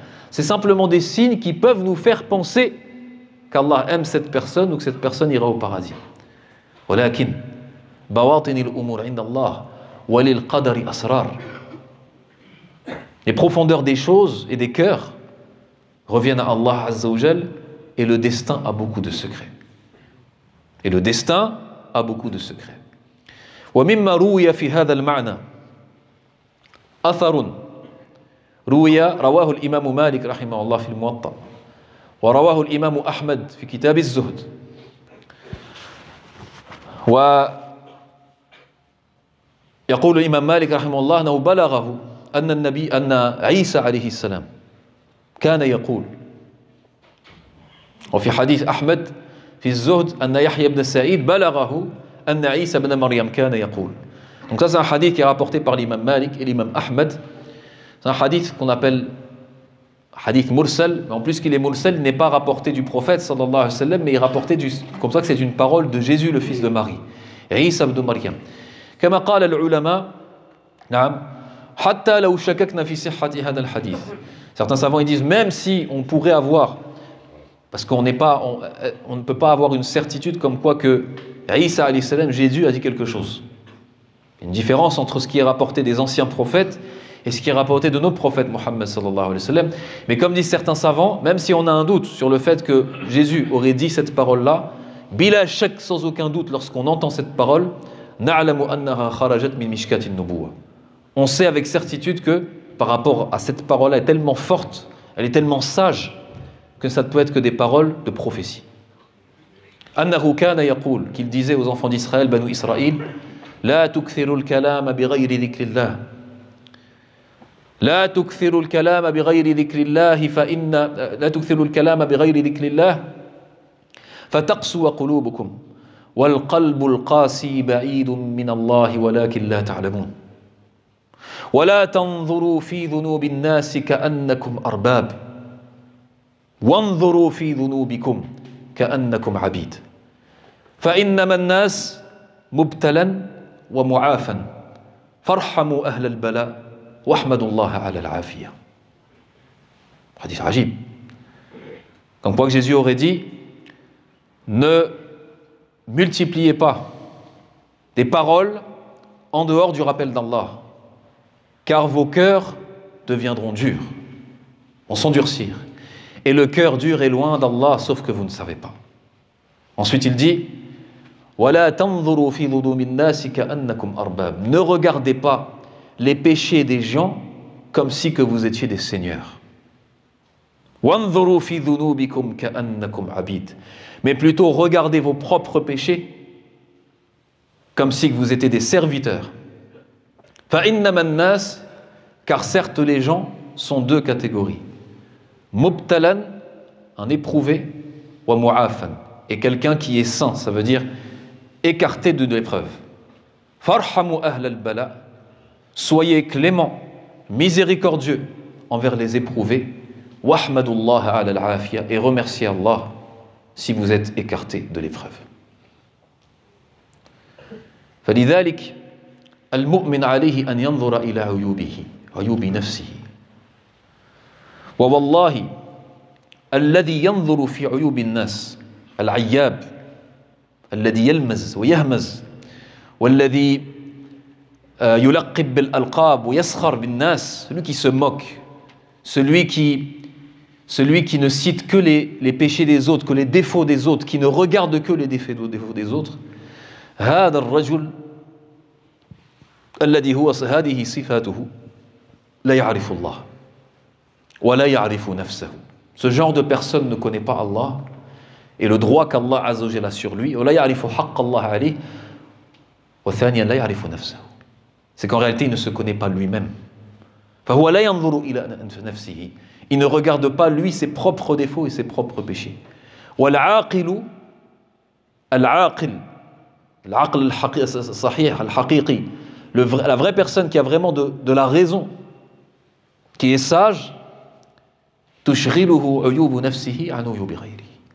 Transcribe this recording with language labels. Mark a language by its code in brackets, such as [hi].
[fr] C'est simplement des signes qui peuvent nous faire penser qu'Allah aime cette personne ou que cette personne ira au paradis. [ar] ولكن بواطن الأمور عند الله وللقدر أسرار. [fr] Les profondeurs des choses et des cœurs reviennent à Allah Azza wa Jal et le destin a beaucoup de secrets. Et le destin a beaucoup de secrets. [ar] ومما روي في هذا المعنى أثر رواه الإمام مالك رحمه الله في الموطأ ورواه الإمام أحمد في كتاب الزهد ويقول الإمام مالك رحمه الله أنه بلغه أن عيسى عليه السلام كان يقول وفي حديث أحمد في الزهد أن يحيى بن سعيد بلغه أن عيسى بن مريم كان يقول. [fr] Donc ça c'est un hadith qui est rapporté par l'imam Malik et l'imam Ahmed. C'est un hadith qu'on appelle hadith mursal, mais en plus qu'il est mursal, il n'est pas rapporté du prophète sallallahu alayhi wa sallam, mais il est rapporté comme ça que c'est une parole de Jésus, le fils de Marie, Isa ibn Maryam. [ar] كما قال العلماء نعم حتى لو شككنا في صحة هذا الحديث. [fr] Certains savants ils disent même si on pourrait avoir, parce qu'on ne peut pas avoir une certitude comme quoi que Isa alayhi salam, Jésus a dit quelque chose. Il y a une différence entre ce qui est rapporté des anciens prophètes et ce qui est rapporté de notre prophète Mohammed sallallahu alayhi wa sallam. Mais comme disent certains savants, même si on a un doute sur le fait que Jésus aurait dit cette parole-là, [ar] bila shak, [fr] sans aucun doute, lorsqu'on entend cette parole, [ar] na'lamu annaha kharajat min mishkatin nubuwah. [fr] On sait avec certitude que par rapport à cette parole, elle est tellement forte, elle est tellement sage que ça ne peut être que des paroles de prophétie. [ar] Annahu kana yaqul, [fr] qu'il disait aux enfants d'Israël, [ar] Banu Israël, la tukthiru al-kalama bighayri dhikrillah. لا تكثروا الكلام بغير ذكر الله لا تكثروا الكلام بغير ذكر الله فتقسو قلوبكم والقلب القاسي بعيد من الله ولكن لا تعلمون ولا تنظروا في ذنوب الناس كأنكم أرباب وانظروا في ذنوبكم كأنكم عبيد فإنما الناس مبتلا ومعافا فارحموا أهل البلاء وَأَحْمَدُ اللَّهَ عَلَى الْعَافِيَةِ. Hadith ajib. [fr] Comme quoi que Jésus aurait dit, ne multipliez pas des paroles en dehors du rappel d'Allah, car vos cœurs deviendront durs, vont s'endurcir. Et le cœur dur est loin d'Allah, sauf que vous ne savez pas. Ensuite il dit, [ar] وَلَا تَنْظُرُوا فِي ظُلُومِ النَّاسِ كَأَنَّكُمْ أَرْبَابٌ. [fr] Ne regardez pas les péchés des gens comme si que vous étiez des seigneurs. [ar] وَانظُرُوا فِي ذُنُوبِكُمْ كَأَنَّكُمْ عَبِيدٌ. [fr] Mais plutôt regardez vos propres péchés comme si que vous étiez des serviteurs. [ar] فإنما الناس, [fr] car certes les gens sont deux catégories. [ar] Mubtalan, [fr] un éprouvé, [ar] wa mu'afan, [fr] et quelqu'un qui est saint, ça veut dire écarté de l'épreuve. [ar] Farhamu ahl al-bala, [fr] soyez clément, miséricordieux envers les éprouvés. [ar] Wahmadullah ala al-afiya, [fr] et remerciez Allah si vous êtes écarté de l'épreuve. [ar] فلذلك المؤمن عليه أن ينظر إلى عيوبه عيوب نفسه ووالله الذي ينظر في عيوب الناس العياب الذي يلمز ويهمز والذي يلقب بالألقاب ويسخر بالناس, [fr] celui qui se moque, celui qui ne cite que les péchés des autres, que les défauts des autres, qui ne regarde que les défauts des autres, [ar] هذا الرجل الذي هو هذه صفاته لا يعرف الله ولا يعرف نفسه. [fr] Ce genre de personne ne connaît pas Allah et le droit qu'Allah Azza wa Jalla a sur lui. [ar] ولا يعرف حق الله عليه وثانيا لا يعرف نفسه. [fr] C'est qu'en réalité il ne se connaît pas lui-même. [ar] فهو لا ينظر إلى نفسه. [fr] Il ne regarde pas lui ses propres défauts et ses propres péchés. [ar] والعاقل العاقل العقل الصحيح الحقيقي, [fr] la vraie personne qui a vraiment de la raison, qui est sage, [ar] تشغله عيوب نفسه عن عيوب غيره.